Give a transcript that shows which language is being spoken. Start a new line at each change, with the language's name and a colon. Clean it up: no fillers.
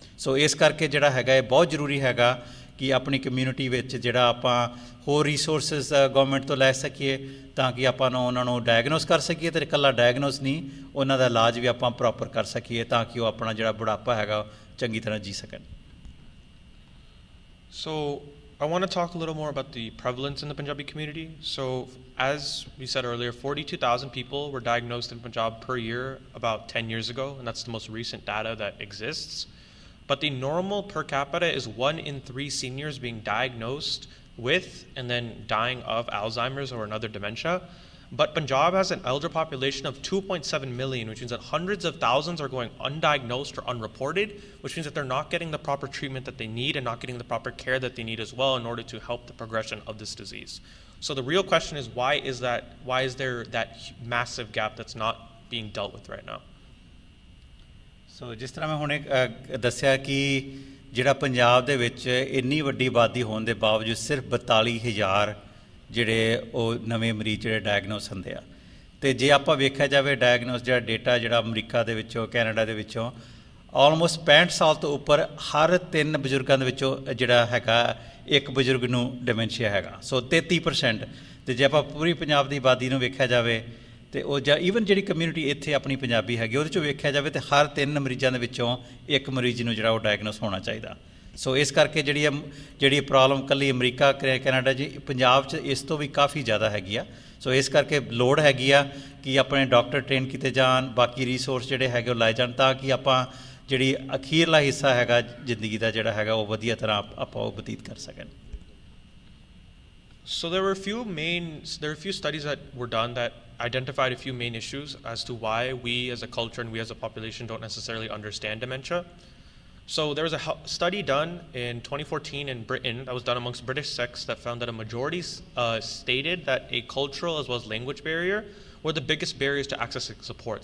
Punjabi: ਸੋ ਇਸ ਕਰਕੇ ਜਿਹੜਾ ਹੈਗਾ ਇਹ ਬਹੁਤ ਜ਼ਰੂਰੀ ਹੈਗਾ ਕਿ ਆਪਣੀ ਕਮਿਊਨਿਟੀ ਵਿੱਚ ਜਿਹੜਾ ਆਪਾਂ ਹੋਰ ਰਿਸੋਰਸਿਸ ਗੌਰਮੈਂਟ ਤੋਂ ਲੈ ਸਕੀਏ ਤਾਂ ਕਿ ਆਪਾਂ ਨੂੰ ਉਹਨਾਂ ਨੂੰ ਡਾਇਗਨੋਸ ਕਰ ਸਕੀਏ, ਅਤੇ ਇਕੱਲਾ ਡਾਇਗਨੋਸ ਨਹੀਂ, ਉਹਨਾਂ ਦਾ ਇਲਾਜ ਵੀ ਆਪਾਂ ਪ੍ਰੋਪਰ ਕਰ ਸਕੀਏ ਤਾਂ ਕਿ ਉਹ ਆਪਣਾ ਜਿਹੜਾ ਬੁਢਾਪਾ ਹੈਗਾ ਚੰਗੀ ਤਰ੍ਹਾਂ ਜੀ ਸਕਣ।
English: So I want to talk a little more about the prevalence in the Punjabi community. So as we said earlier, 42,000 people were diagnosed in Punjab per year about 10 years ago, and that's the most recent data that exists. But the normal per capita is 1 in 3 seniors being diagnosed with and then dying of Alzheimer's or another dementia. But Punjab has an elder population of 2.7 million, which means that hundreds of thousands are going undiagnosed or unreported, which means that they're not getting the proper treatment that they need and not getting the proper care that they need as well in order to help the progression of this disease. So the real question is, why is there that massive gap that's not being dealt with right now?
Punjabi: ਸੋ ਜਿਸ ਤਰ੍ਹਾਂ ਮੈਂ ਹੁਣੇ ਦੱਸਿਆ ਕਿ ਜਿਹੜਾ ਪੰਜਾਬ ਦੇ ਵਿੱਚ ਇੰਨੀ ਵੱਡੀ ਆਬਾਦੀ ਹੋਣ ਦੇ ਬਾਵਜੂਦ ਸਿਰਫ 42,000 ਜਿਹੜੇ ਉਹ ਨਵੇਂ ਮਰੀਜ਼ ਜਿਹੜੇ ਡਾਇਗਨੋਸ ਹੁੰਦੇ ਆ। ਅਤੇ ਜੇ ਆਪਾਂ ਵੇਖਿਆ ਜਾਵੇ ਡਾਇਗਨੋਸ ਜਿਹੜਾ ਡੇਟਾ ਜਿਹੜਾ ਅਮਰੀਕਾ ਦੇ ਵਿੱਚੋਂ, ਕੈਨੇਡਾ ਦੇ ਵਿੱਚੋਂ, ਆਲਮੋਸਟ 65 ਸਾਲ ਤੋਂ ਉੱਪਰ ਹਰ 3 ਬਜ਼ੁਰਗਾਂ ਦੇ ਵਿੱਚੋਂ ਜਿਹੜਾ ਹੈਗਾ ਇੱਕ ਬਜ਼ੁਰਗ ਨੂੰ ਡਿਮੈਂਸ਼ੀਆ ਹੈਗਾ। ਸੋ 33%। ਅਤੇ ਜੇ ਆਪਾਂ ਪੂਰੀ ਪੰਜਾਬ ਦੀ ਆਬਾਦੀ ਨੂੰ ਵੇਖਿਆ ਜਾਵੇ ਅਤੇ ਉਹ ਜਾਂ ਈਵਨ ਜਿਹੜੀ ਕਮਿਊਨਿਟੀ ਇੱਥੇ ਆਪਣੀ ਪੰਜਾਬੀ ਹੈਗੀ ਉਹਦੇ 'ਚੋਂ ਵੇਖਿਆ ਜਾਵੇ ਤਾਂ ਹਰ 3 ਮਰੀਜ਼ਾਂ ਦੇ ਵਿੱਚੋਂ ਇੱਕ ਮਰੀਜ਼ ਨੂੰ ਜਿਹੜਾ ਉਹ ਡਾਇਗਨੋਸ ਹੋਣਾ ਚਾਹੀਦਾ। ਸੋ ਇਸ ਕਰਕੇ ਜਿਹੜੀ ਪ੍ਰੋਬਲਮ ਇਕੱਲੀ ਅਮਰੀਕਾ, ਕੈਨੇਡਾ 'ਚ, ਪੰਜਾਬ 'ਚ ਇਸ ਤੋਂ ਵੀ ਕਾਫੀ ਜ਼ਿਆਦਾ ਹੈਗੀ ਆ। ਸੋ ਇਸ ਕਰਕੇ ਲੋੜ ਹੈਗੀ ਆ ਕਿ ਆਪਣੇ ਡਾਕਟਰ ਟ੍ਰੇਨ ਕੀਤੇ ਜਾਣ, ਬਾਕੀ ਰਿਸੋਰਸ ਜਿਹੜੇ ਹੈਗੇ ਉਹ ਲਾਏ ਜਾਣ ਤਾਂ ਕਿ ਆਪਾਂ ਜਿਹੜੀ ਅਖੀਰਲਾ ਹਿੱਸਾ ਹੈਗਾ ਜ਼ਿੰਦਗੀ ਦਾ ਜਿਹੜਾ ਹੈਗਾ ਉਹ ਵਧੀਆ ਤਰ੍ਹਾਂ ਆਪਾਂ ਉਹ ਬਤੀਤ ਕਰ ਸਕਣ।
English: So there were a few studies that were done that identified a few main issues as to why we as a culture and we as a population don't necessarily understand dementia. So there was a study done in 2014 in Britain that was done amongst British sects that found that a majority stated that a cultural as well as language barrier were the biggest barriers to accessing support.